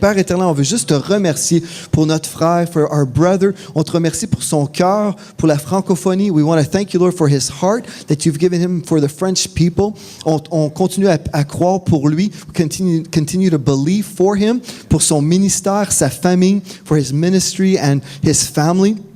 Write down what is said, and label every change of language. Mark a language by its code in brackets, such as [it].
[fr] Père éternel, on veut juste te remercier pour notre frère, [en] for our brother. [fr] On te remercie pour son cœur, pour la francophonie. [en] We want to thank you, Lord, for his heart that you've given him for the French people. [fr] On continue à croire pour lui. [en] We continue to believe for him, [fr] pour son ministère, sa famille, [en] for his ministry and his family.